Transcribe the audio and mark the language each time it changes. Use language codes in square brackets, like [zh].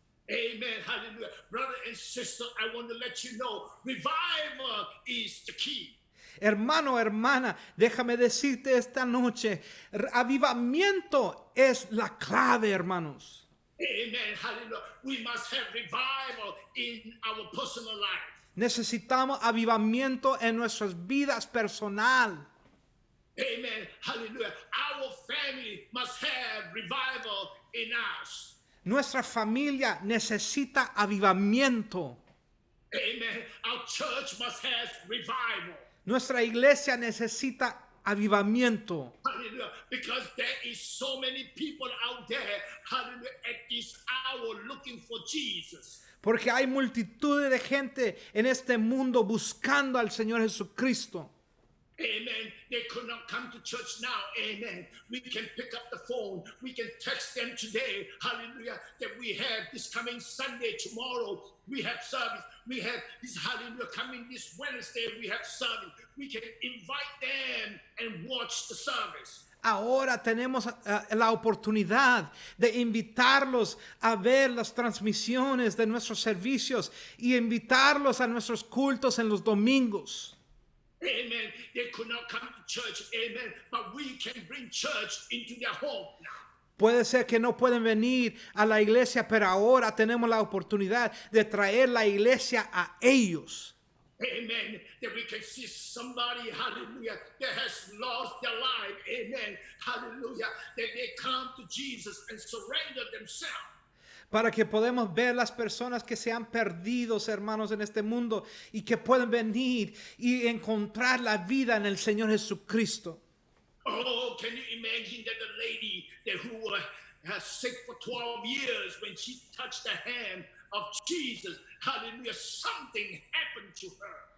[en] Amen. Hallelujah. Brother and sister, I want to let you know, revival is the key. [es] Hermano, hermana, déjame decirte esta noche, avivamiento es la clave, hermanos. [en] Amen. Hallelujah. We must have revival in our personal life. [es] Necesitamos avivamiento en nuestras vidas personal. [en] Amen. Hallelujah. Our family must have revival in us. [es] Nuestra familia necesita avivamiento. [en] Amen. Our church must have revival. [es] Nuestra iglesia necesita avivamiento. [en] Hallelujah. Because there is so many people out there, hallelujah, at this hour looking for Jesus. [es] Porque hay multitud de gente en este mundo buscando al Señor Jesucristo. [en] Amen. They could not come to church now. Amen. We can pick up the phone. We can text them today. Hallelujah. That we have this coming Sunday, tomorrow. We have service. We have this, hallelujah, coming this Wednesday. We have service. We can invite them and watch the service. [es] Ahora tenemos la oportunidad de invitarlos a ver las transmisiones de nuestros servicios y invitarlos a nuestros cultos en los domingos. [en] Amen. They could not come to church. Amen. But we can bring church into their home now. [es] Puede ser que no pueden venir a la iglesia, pero ahora tenemos la oportunidad de traer la iglesia a ellos. [en] Amen. That we can see somebody, hallelujah, that has lost their life. Amen. Hallelujah. That they come to Jesus and surrender themselves. [es] Para que podamos ver las personas que se han perdido, hermanos, en este mundo y que pueden venir y encontrar la vida en el Señor Jesucristo. [en] Oh, can you imagine that the lady who was sick for 12 years, when she touched the hand of Jesus, hallelujah, something happened to her.